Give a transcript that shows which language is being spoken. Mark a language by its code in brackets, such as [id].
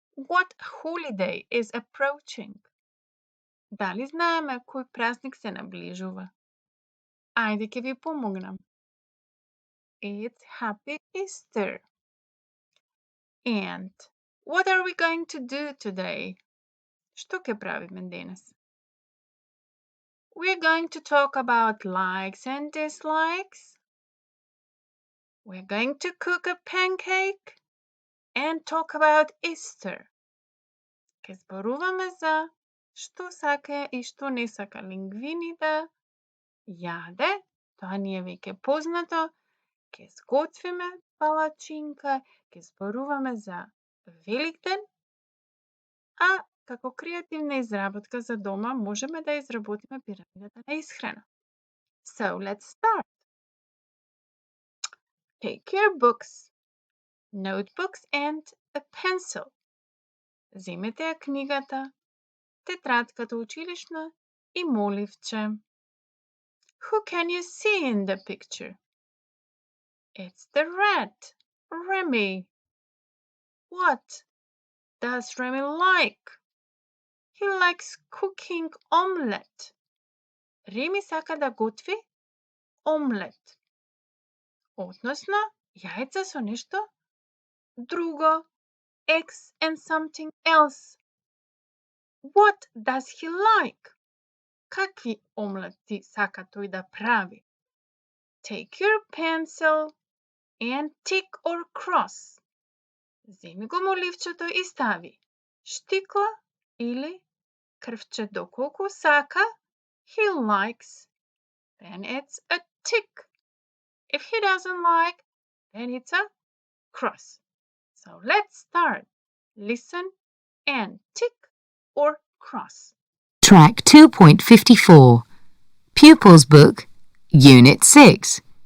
[en] What holiday is approaching? [mk] Дали знаеме кој празник се наближува? Ајде ќе ви помогнам. [en] It's Happy Easter. And what are we going to do today? [mk] Што ќе правиме денес? [en] We're going to talk about likes and dislikes. We're going to cook a pancake and talk about Easter. [mk] Ке зборуваме за што сака и што не сака лингвини да јаде. Тоа ни е веќе познато. Ке сготвиме палачинка, ке зборуваме за Великден, а како креативна изработка за дома можеме да изработиме пирамидата на исхрана. [en] So let's start. Take your books, notebooks and a pencil. [mk] Земете ја книгата, тетрадката училишна и моливче. [en] Who can you see in the picture? It's the rat, Remy. What does Remy like? He likes cooking omelette. [mk] Реми сака да готви омлет. Односно, јајца со нешто друго. [en] Eggs and something else. What does he like? [mk] Какви омлети сака тој да прави? [en] Take your pencil and tick or cross. [mk] Земи го моливчето и стави штикла или крвче доколку сака. [en] He likes. Then it's a tick. If he doesn't like, then it's a cross. So let's start. Listen and tick or cross. Track 2.54. Pupils Book, Unit 6.